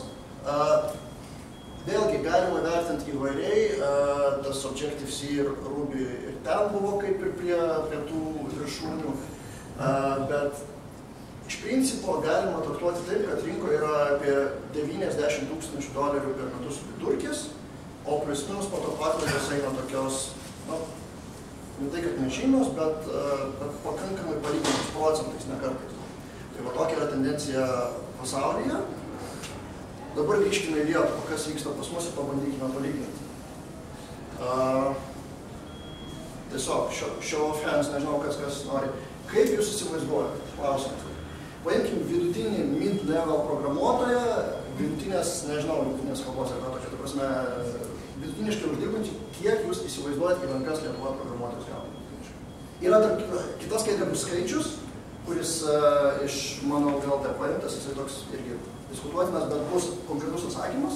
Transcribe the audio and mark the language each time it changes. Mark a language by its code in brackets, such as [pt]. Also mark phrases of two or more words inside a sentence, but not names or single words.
[lt] Vėlgi galima vertinti įvairiai, tas Objective-C ir Ruby ir ten buvo kaip ir prie tų viršūnių, bet iš principo galima traktuoti taip, kad rinkoje yra apie $90 000 per metus vidurkis, o plius minus po to paklaidos eina tokios, ne tai, kad nežymios, bet pakankamai palyginus procentais, ne kartais. Tai va tokia yra tendencija pasaulyje. Dabar grįžkime į Lietuvą, kas vyksta pas mus ir pabandykime palyginti. Tiesiog, [en] show of hands, [lt] nežinau, kas nori. Kaip jūs įsivaizduojate? Klausimas. Paimkim vidutinį mid-level programuotoją, vidutinės, nežinau, vidutinės kalbos ar tokia, ta prasme, vidutiniškai uždirbantį, kiek jūs įsivaizduojate į rankas Lietuvoje programuotojus gauna. Yra kitas skaidrė bus skaičius, kuris iš mano LT paimtas, jisai toks irgi diskutuotinas, bet bus konkretus atsakymas.